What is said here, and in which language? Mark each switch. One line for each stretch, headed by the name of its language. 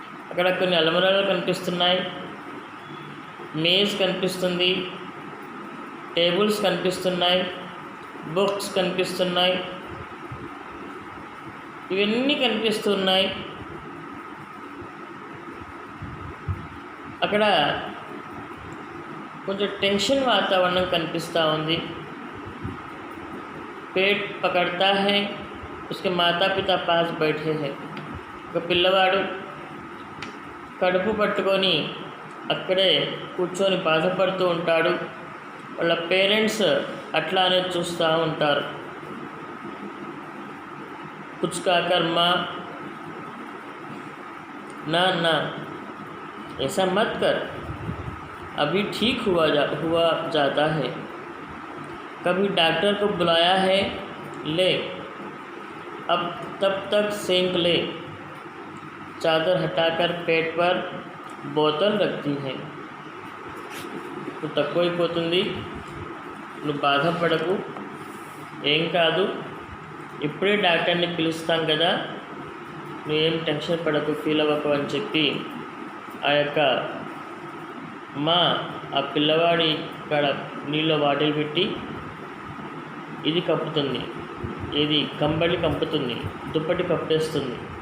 Telugu: అక్కడ కొన్ని అల్మరాలు కనిపిస్తున్నాయి, మేజ్ కనిపిస్తుంది, టేబుల్స్ కనిపిస్తున్నాయి, బుక్స్ కనిపిస్తున్నాయి. ఇవన్నీ కనిపిస్తున్నాయి. అక్కడ కొంచెం టెన్షన్ వాతావరణం కనిపిస్తూ ఉంది.
Hindi: पेट पकड़ता है, उसके माता पिता पास बैठे हैं.
Telugu: ఒక పిల్లవాడు కడుపు పట్టుకొని అక్కడే కూర్చొని బాధపడుతూ ఉంటాడు. వాళ్ళ పేరెంట్స్ అట్లానే చూస్తూ ఉంటారు.
Hindi: कुछ कहकर माँ, ना ऐसा मत कर, अभी ठीक हुआ जाता है. कभी डॉक्टर को बुलाया है, ले, अब तब तक सेंक ले. चादर हटाकर पेट पर बोतल रखती है.
Telugu: నువ్వు తక్కువైపోతుంది, నువ్వు బాధపడకు, ఏం కాదు, ఇప్పుడే డాక్టర్ని పిలుస్తాం కదా, నువ్వేం టెన్షన్ పడకు, ఫీల్ అవ్వకు అని చెప్పి ఆ యొక్క మా ఆ పిల్లవాడి కాడ నీళ్ళ బాటిల్ పెట్టి ఇది కప్పుతుంది, ఇది కంబళి కప్పుతుంది, దుప్పటి కప్పేస్తుంది.